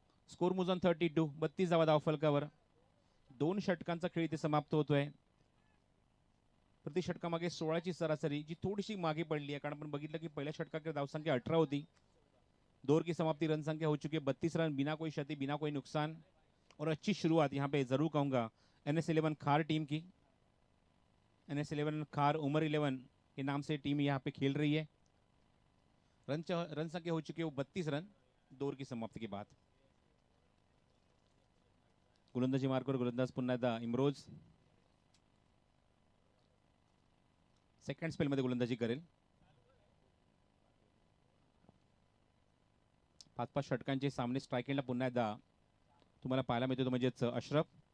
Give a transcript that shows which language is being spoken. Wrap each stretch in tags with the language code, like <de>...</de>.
<mr>Score मुजन 32. 32 धावा धावफलकावर. 2 षटकांचा खेळ इथे समाप्त होतोय. प्रति षटकामागे 16ची सरासरी जी थोडीशी मागे पडली आहे. कारण आपण बघितलं की पहिल्या षटकाकडे धावसंख्या 18 होती.</mr> <hi>दौर की समाप्ति रन संख्या हो चुकी है 32 रन, बिना कोई क्षति बिना कोई नुकसान. और अच्छी शुरुआत यहाँ पे जरूर कहूँगा NS11 खार टीम की. NS11 खार उमर 11 के नाम से टीम यहाँ पे खेल रही है. रन संख्या हो चुकी है वो 32 रन दौर की समाप्ति के बाद.</hi> <mr>गोलंदाजी मार्कवर गोलंदाज पुन्हा एकदा इम्रोज. सेकंड स्पेलमध्ये गोलंदाजी करेल. 5-5 षटकांचे सामने स्ट्राईक एंडला पुन्हा एकदा तुम्हाला पाहायला मिळतो तो म्हणजेच अशरफ.</mr>